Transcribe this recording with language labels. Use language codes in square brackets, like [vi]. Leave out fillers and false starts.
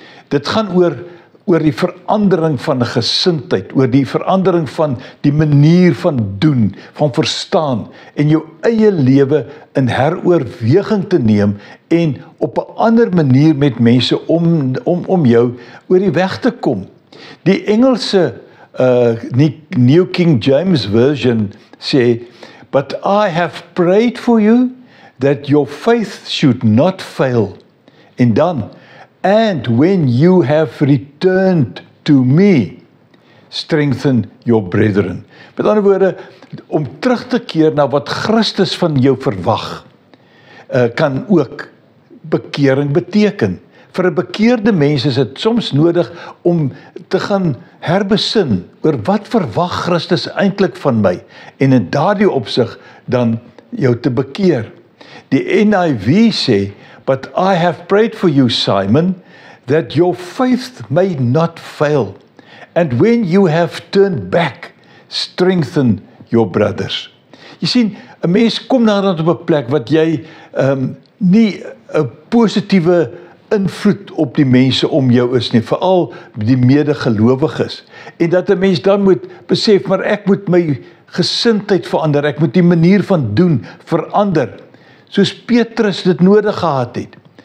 [af] Dit gaan oor die verandering van 'n gesindheid, oor die verandering van die manier van doen, van verstaan, en jou eie lewe in heroorweging te neem, en op 'n ander manier met mense om jou oor die weg te kom. Die Engelse [en] New King James Version [af] sê, [en] but I have prayed for you, that your faith should not fail. [af] En dan, [en] and when you have returned to me, strengthen your brethren. [af] Met ander woorde, om terug te keer na wat Christus van jou verwag, kan ook bekering beteken. Vir 'n bekeerde mens is dit soms nodig om te gaan herbesin oor wat verwag Christus eintlik van my, en in daardie opsig dan jou te bekeer. Die NIV sê, [en] but I have prayed for you, Simon, that your faith may not fail. And when you have turned back, strengthen your brothers. [af] Jy sien, 'n mens kom naderhand op 'n plek wat jy nie 'n positiewe invloed op die mense om jou is nie, veral die medegelowiges. En dat 'n mens dan moet besef, maar ek moet my gesindheid verander, ek moet die manier van doen verander, soos Petrus dit nodig gehad het.